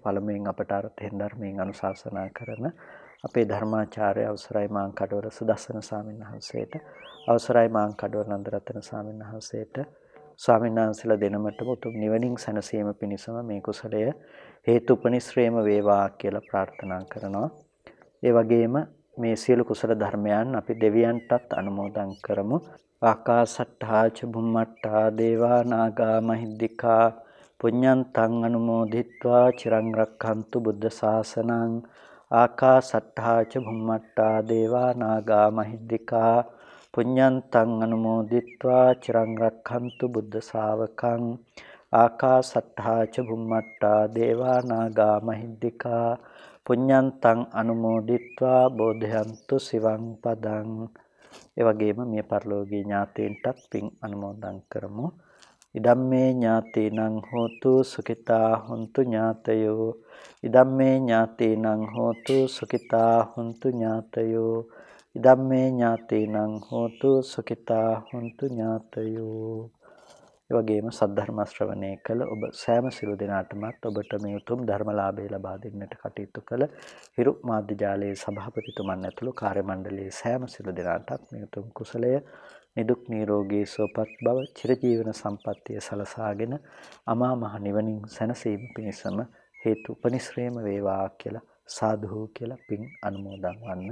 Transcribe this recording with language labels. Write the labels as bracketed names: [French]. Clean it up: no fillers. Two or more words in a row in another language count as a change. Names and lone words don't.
[Sinhala] පළමුවෙන් අපට අර්ථයෙන් ධර්මයෙන් අනුශාසනා කරන අපේ ධර්මාචාර්ය අවසරයි මාංකඩවල සුදස්සන ස්වාමීන් වහන්සේට, අවසරයි මාංකඩවල නන්දරතන ස්වාමීන් වහන්සේට, ස්වාමීන් වහන්සේලා දෙනමටම උතුම් නිවනින් සැනසීම පිණිසම මේ කුසලය හේතුපනිශ්‍රේම වේවා කියලා ප්‍රාර්ථනා කරනවා. ඒ වගේම මේ සියලු කුසල ධර්මයන් අපි දෙවියන්ටත් අනුමෝදන් කරමු. [Pali] ආකාසට්ඨා ච බුම්මට්ඨා දේවා නාග මහිද්దికා පුඤ්ඤන්තං අනුමෝදිත්වා චිරං රක්ඛන්තු බුද්ධ ශාසනං. ආකාසට්ඨා ච බුම්මට්ඨා දේවා නාග මහිද්దికා පුඤ්ඤන්තං අනුමෝදිත්වා චිරං රක්ඛන්තු බුද්ධ ශාවකං. ආකාසට්ඨා ච බුම්මට්ඨා දේවා නාග මහිද්దికා පුඤ්ඤන්තං අනුමෝදිත්වා බෝධයන්තු සිවං පදං. [Sinhala] ඒ වගේම මේ පරලෝකීය ඥාතීන්ටත් පින් අනුමෝදන් කරමු. [Pali] ඉදම්මේ ඥාතීනං හෝතු සුඛිතා හොන්තු ඥාතයෝ. ඉදම්මේ ඥාතීනං හෝතු සුඛිතා හොන්තු ඥාතයෝ. ඉදම්මේ ඥාතීනං හෝතු සුඛිතා හොන්තු ඥාතයෝ. [Sinhala] ඒ වගේම සද්ධර්ම ශ්‍රවණය කළ ඔබ සෑම සිළු දෙනාටමත් ඔබට මේ උතුම් ධර්මලාභය ලබා දෙන්නට කටයුතු කළ හිරු මාධ්‍ය ජාලයේ සභාපතිතුමන් ඇතුළු කාර්ය මණ්ඩලයේ සෑම සිළු දෙනාටත් මේ උතුම් කුසලය නිදුක් නිරෝගී සුවපත් බව චිරජීවන සම්පන්නිය සලසාගෙන අමා මහ නිවනින් සැනසීම පිණිසම හේතු උපනිශ්‍රේම වේවා කියලා සාදු කියලා පින් අනුමෝදන් වන්න.